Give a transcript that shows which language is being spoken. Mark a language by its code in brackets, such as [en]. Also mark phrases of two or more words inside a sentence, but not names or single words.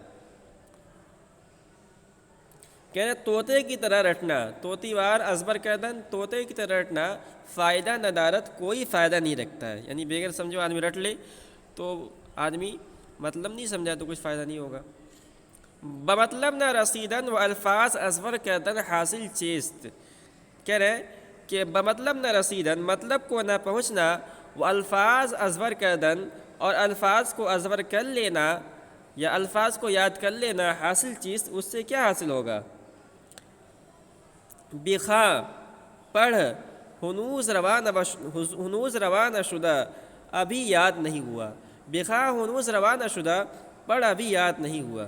[ur] کہنا طوطے کی طرح رٹنا، [fa] طوطی وار ازبر کردن [ur] طوطے کی طرح رٹنا، [fa] فائدہ ندارت [ur] کوئی فائدہ نہیں رکھتا ہے، یعنی بغیر سمجھو آدمی رٹ لے تو آدمی مطلب نہیں سمجھا تو کچھ فائدہ نہیں ہوگا، [fa] بمطلب نہ رسیدن و الفاظ ازبر کردن حاصل چیست، [ur] کہہ رہے ہیں کہ [fa] بمطلب نہ رسیدن [ur] مطلب کو نہ پہنچنا، وہ [fa] الفاظ ازبر کردن [ur] اور الفاظ کو ازبر کر لینا یا الفاظ کو یاد کر لینا، [fa] حاصل چیز [ur] اس سے کیا حاصل ہوگا، بخواں پڑھ، [fa] ہنوز روانہ شدہ [ur] ابھی یاد نہیں ہوا، [fa] بخواں ہنوز روانہ شدہ [ur] پڑھ ابھی یاد نہیں ہوا۔